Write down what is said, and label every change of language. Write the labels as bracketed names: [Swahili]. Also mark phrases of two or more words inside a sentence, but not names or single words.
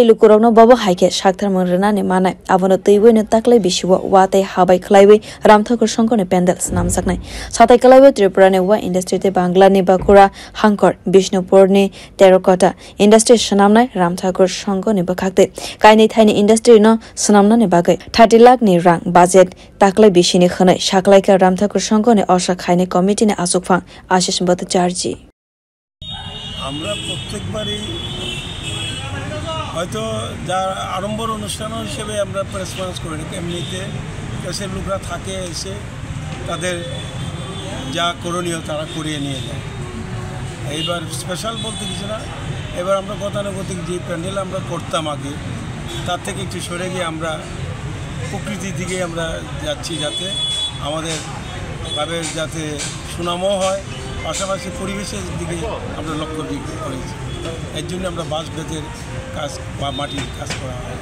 [Kok Borok] lukurokno bobo haike sakthar mongrena ni mannai abono teibo ni taklai bisiwo wate habai khlaiwi Rajakhor songko ni pendels namjaknai satai khlaiwi Tripura ni wa industry te Bangla ni bakura hangkor Bishnupur ni terracotta industry sanamnai Rajakhor songko ni bakhakte kaini thaini industry no sanamna ni bagai 30 lakh ni rang budget taklai bisini khanai saklaika Rajakhor songko ni OSA খাইনি কমিটি নে আসুকফাং আশিস ভট্টাচার্য [Bangla] আমরা প্রত্যেকবারই হয়তো যা আরম্ভর অনুষ্ঠান হিসেবে আমরা প্রেসপন্স করি না এমনিতে দেশের লোকরা থাকে এসে তাদের যা করণীয় তারা করিয়ে নিয়ে যায় এইবার স্পেশাল বলতে কিছু না এবার আমরা গতানুগতিক যে প্যান্ডেল আমরা করতাম আগে তার থেকে একটু সরে গিয়ে আমরা প্রকৃতির দিকে আমরা যাচ্ছি যাতে আমাদের ভাবে যাতে সুনামও হয় পাশাপাশি পরিবেশের দিকে আমরা লক্ষ্য করেছি এর জন্য আমরা বাঁশ বেতের কাজ বা মাটির কাজ করা হয়